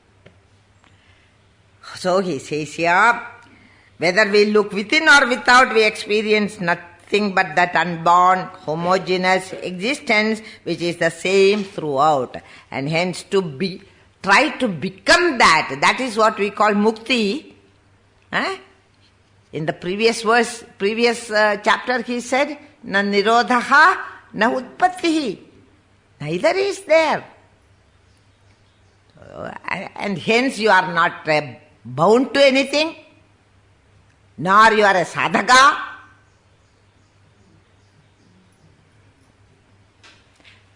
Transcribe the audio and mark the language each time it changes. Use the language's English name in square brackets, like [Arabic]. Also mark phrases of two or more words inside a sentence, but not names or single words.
[English] So he says here, whether we look within or without, we experience nothing but that unborn, homogeneous existence which is the same throughout. And hence try to become that. That is what we call mukti. In the previous chapter he said, [Sanskrit] न निरोधः न उत्पत्तिः. [English] Neither is there. And hence you are not bound to anything, nor you are a sadhaka.